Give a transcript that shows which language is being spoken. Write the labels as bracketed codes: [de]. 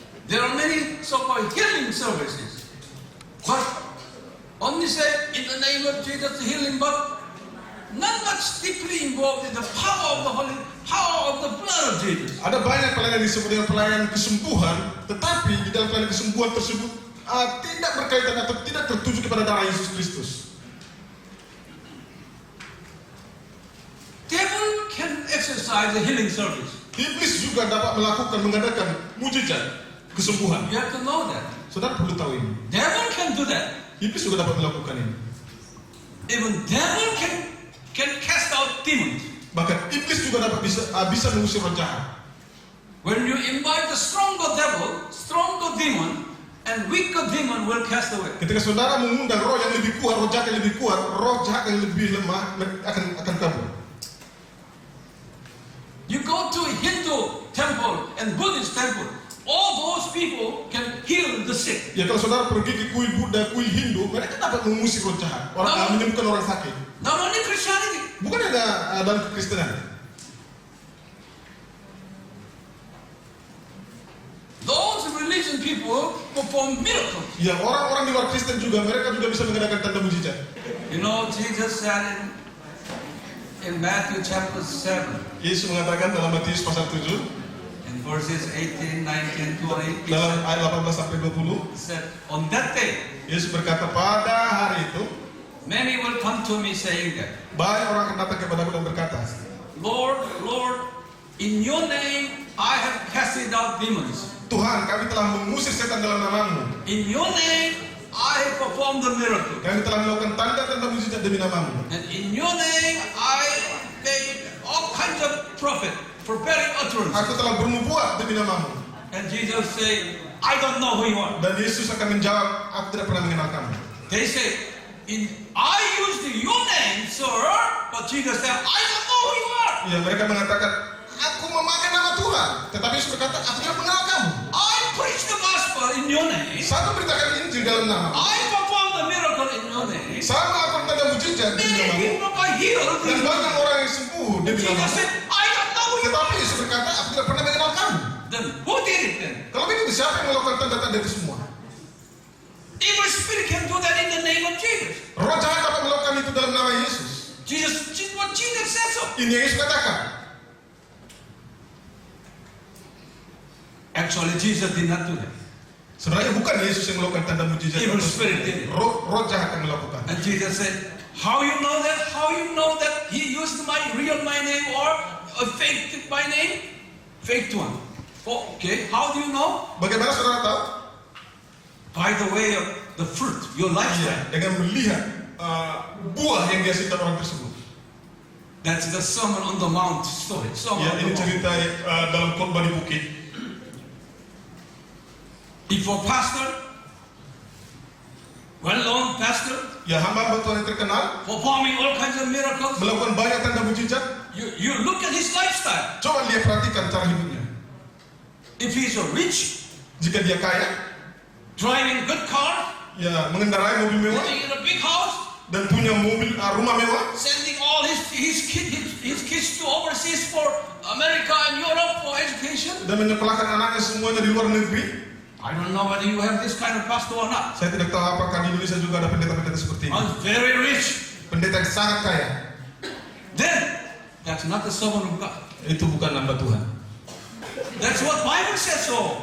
[en] There are many so-called healing services, but only say in the name of Jesus healing, but not much deeply involved in the power of the blood of Jesus. [id] Ada banyak pelayanan disebut dengan pelayanan kesembuhan, tetapi di dalam pelayanan kesembuhan tersebut tidak berkaitan atau tidak tertuju kepada darah Yesus Kristus. [en] Devil can exercise the healing service. [id] Iblis juga dapat mengadakan mujizat kesembuhan. [en] You have to know that. [id] Saudara perlu tahu ini. [en] Devil can do that. [id] Iblis juga dapat melakukan ini. [en] Even devil can cast out demons. [id] Bahkan iblis juga dapat bisa mengusir roh jahat. [en] When you invite the stronger devil, stronger demon, and weaker demon will cast away. [id] Ketika saudara mengundang roh yang lebih kuat, roh jahat yang lebih kuat, roh jahat yang lebih lemah akan kabur. [en] You go to a Hindu temple and Buddhist temple, all those people can heal the sick. [id] Ya kalau saudara pergi ke kuil Buddha, kuil Hindu, mereka dapat mengusir roh jahat, menyembuhkan orang sakit. [en] Not only Christianity. [id] Bukan ada dalam kekristenan. [en] Those religion people perform miracles. [id] Ya orang-orang di luar Kristen juga, mereka juga bisa mengadakan tanda mujizat. [en] You know, Jesus said in Matthew chapter 7, [id] Yesus mengatakan dalam Matius pasal 7, [en] in verses 18, 19, 20, [id] dalam ayat 18 sampai 20, [en] he said, on that day, [id] Yesus berkata, pada hari itu [en] many will come to me saying that, [id] banyak orang akan datang kepadaku dan berkata, [en] Lord, Lord, in your name I have casted out demons. [id] Tuhan, kami telah mengusir setan dalam namamu. [en] In your name I have performed the miracle. [id] Kami telah melakukan tanda-tanda mujizat demi namamu. [en] And in your name I made all kinds of prophetic utterance. [id] Aku telah bernubuat demi namamu. [en] And Jesus said, I don't know who you are. [id] Dan Yesus akan menjawab, aku tidak pernah mengenal kamu. [en] They say, I used your name, sir, but Jesus said, I don't know who you are. [id] Ya, mereka mengatakan, aku memakai nama Tuhan. Tetapi Yesus berkata, aku tidak mengenal kamu. [en] I preach the gospel in your name. [id] Saya memberitakan Injil dalam nama. [en] I perform the miracle in your name. [id] Saya melakukan tanda mujizat demi [en] Many [id] namamu. [en] people got healed. [id] Dan banyak orang yang sembuh demi [en] Jesus [id] namamu. [en] said, I don't know who you [id] Tetapi [en] are. [id] Yesus berkata, aku tidak pernah mengenal kamu. [en] Then who did it then? [id] Kalau begitu, siapa yang melakukan tanda-tanda itu semua? [en] Evil spirit can do that in the name of Jesus. [id] Roh jahat dapat melakukan itu dalam nama Yesus. [en] What Jesus said so. [id] Ini yang Yesus katakan. [en] Actually, Jesus did not do that. [id] Sebenarnya bukan Yesus yang melakukan tanda mujizat. [en] Evil spirit did it. [id] Roh jahat yang melakukan. [en] And Jesus said, how you know that? How you know that he used my name or a fake my name? Fake one. Oh, okay, how do you know? [id] Bagaimana saudara tahu? [en] By the way of the fruit, your lifestyle. [id] Dengan melihat buah yang dihasilkan orang tersebut. [en] That's the Sermon on the Mount story. [id] Ini cerita dalam khotbah di bukit. [en] Before pastor, well-known pastor, [id] Hamba Tuhan yang terkenal, [en] performing all kinds of miracles. [id] melakukan banyak tanda mujizat. [en] You look at his lifestyle. [id] Coba dia perhatikan cara hidupnya. [en] If he's a rich, [id] Jika dia kaya, [en] driving good car, [id] mengendarai mobil mewah [en] living in a big house, [id] dan punya rumah mewah, [en] sending all his kids to overseas for America and Europe for education. [id] dan menyekolahkan anaknya semuanya di luar negeri. [en] I don't know whether you have this kind of pastor or not. [id] Saya tidak tahu apakah di Indonesia juga ada pendeta-pendeta seperti ini. [en] I'm very rich. [id] Pendeta yang sangat kaya. [en] Then that's not the servant of God. [id] Itu bukan hamba Tuhan. [en] That's what Bible says so.